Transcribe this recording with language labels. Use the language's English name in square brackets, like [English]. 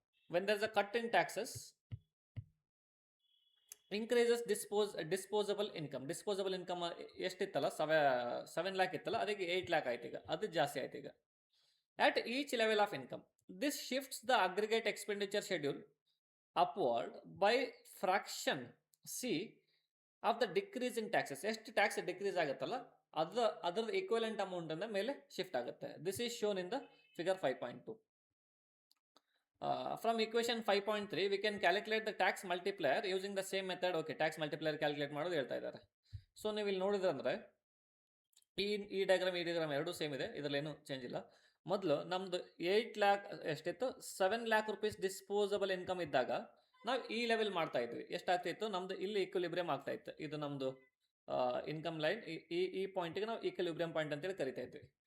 [English] when there is a cut in taxes, increases disposable income [Kannada] ಎಷ್ಟಿತ್ತಲ್ಲ 7 lakh ಇತ್ತಲ್ಲ ಅದಕ್ಕೆ 8 lakh ಆಯ್ತು ಈಗ, ಅದು ಜಾಸ್ತಿ ಆಯ್ತು ಈಗ. [English] At each level of income, this shifts the aggregate expenditure schedule upward by fraction c of the decrease in taxes. [Kannada] ಎಷ್ಟು tax decrease ಆಗುತ್ತಲ್ಲ ಅದರ ಈಕ್ವಲೆಂಟ್ ಅಮೌಂಟ್ ಅನ್ನ ಮೇಲೆ ಶಿಫ್ಟ್ ಆಗುತ್ತೆ. [English] This is shown in the figure 5.2. From equation 5.3 we can calculate the tax multiplier using the same method. [Kannada] Okay, tax multiplier calculate ಮಾಡೋದು ಹೇಳ್ತಾ ಇದ್ದಾರೆ. So ನೀವು ಇಲ್ಲಿ ನೋಡಿದ್ರೆ ಅಂದರೆ ಈ ಡಯಾಗ್ರಾಮ್ ಎರಡೂ ಸೇಮ್ ಇದೆ, ಇದರಲ್ಲಿ ಏನು ಚೇಂಜ್ ಇಲ್ಲ. ಮೊದಲು ನಮ್ಮದು 8 lakh ಎಷ್ಟಿತ್ತು, 7 lakh rupees ಡಿಸ್ಪೋಸಬಲ್ ಇನ್ಕಮ್ ಇದ್ದಾಗ ನಾವು ಈ ಲೆವೆಲ್ ಮಾಡ್ತಾ ಇದ್ವಿ. ಎಷ್ಟಾಗ್ತಿತ್ತು ನಮ್ಮದು ಇಲ್ಲಿ ಈಕ್ವಿಲಿಬ್ರಿಯಂ ಆಗ್ತಾ ಇತ್ತು. ಇದು ನಮ್ಮದು ಇನ್ಕಮ್ ಲೈನ್, ಈ ಪಾಯಿಂಟಿಗೆ ನಾವು ಈಕ್ವಿಲಿಬ್ರಿಯಂ ಪಾಯಿಂಟ್ ಅಂತೇಳಿ ಕರಿತಾ ಇದ್ವಿ.